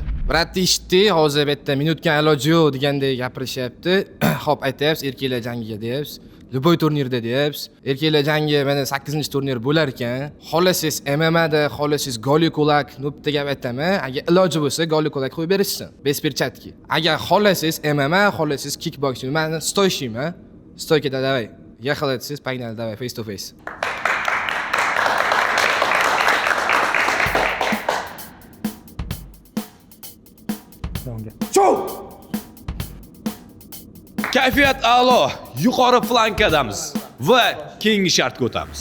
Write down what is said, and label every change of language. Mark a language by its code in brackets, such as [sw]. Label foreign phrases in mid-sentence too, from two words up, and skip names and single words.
[uz] Brat eshitdi, hozir bu yerda minutga iloji yo'q degandek gapirishyapti. Xo'p, aytayapsiz, erkaklar jangiga deyapsiz. Lyuboy turnirda deyapsiz. Erkaklar jangi mana 8-turnir bo'lar ekan. Xohlasangiz MMA da, xohlasangiz Goli Kulak, bitta gap aytaman. Agar iloji bo'lsa Goli Kulak qo'yib berishsin. [ru] Без перчатки. [uz] Agar xohlasangiz MMA, xohlasangiz kickboxing, men stoyshiyman. Stoykada davay. Yaxalatsiz, [ru] погнали давай, [en] face to face. [uz] Kayfiyat a'lo, yuqori flankadamiz va keyingi shartga o'tamiz.